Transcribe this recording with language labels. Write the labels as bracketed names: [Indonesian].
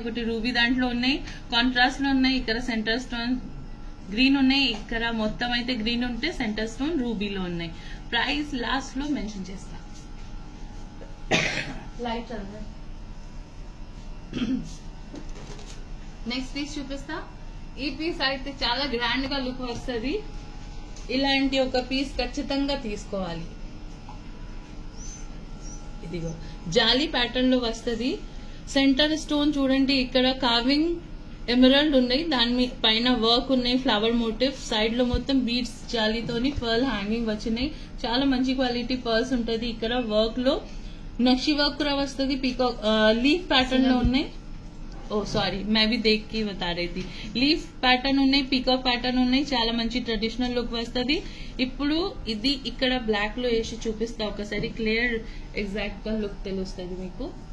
[Telugu] ఒకటి రూబీ దాంట్లో ఉన్నాయి, కాంట్రాస్ట్ లో ఉన్నాయి. ఇక్కడ సెంటర్ స్టోన్ గ్రీన్ ఉన్నాయి, ఇక్కడ మొత్తం అయితే గ్రీన్ ఉంటే సెంటర్ స్టోన్ రూబీలో ఉన్నాయి. ప్రైస్ లాస్ట్ లో మెన్షన్ చేస్తా. లైట్ నెక్స్ట్ పీస్ చూపిస్తా. ఈ పీస్ అయితే చాలా గ్రాండ్ గా లుక్ వస్తుంది. ఇలాంటి ఒక పీస్ ఖచ్చితంగా తీసుకోవాలి. ఇదిగో జాలీ ప్యాటర్న్ లో వస్తుంది. సెంటర్ స్టోన్ చూడండి, ఇక్కడ కార్వింగ్ ఎమరాల్డ్ ఉన్నాయి, దాని పైన వర్క్ ఉన్నాయి, ఫ్లవర్ మోటివ్, సైడ్ లో మొత్తం బీడ్స్ జాలీతోని పర్ల్ హ్యాంగింగ్ వచ్చినాయి. చాలా మంచి క్వాలిటీ పర్ల్స్ ఉంటది. ఇక్కడ వర్క్ లో నక్షి వర్క్ కూడా వస్తుంది, పీకాక్ లీఫ్ ప్యాటర్న్ లో ఉన్నాయి. [Hindi] ఓ సారీ, मैं भी देख के बता रही थी. [Telugu] లీఫ్ ప్యాటర్న్ ఉన్నాయి, పీకాక్ ప్యాటర్న్ ఉన్నాయి, చాలా మంచి ట్రెడిషనల్ లుక్ వస్తుంది. ఇప్పుడు ఇది ఇక్కడ బ్లాక్ లో వేసి చూపిస్తా ఒకసారి, క్లియర్ ఎగ్జాక్ట్ గా లుక్ తెలుస్తుంది మీకు.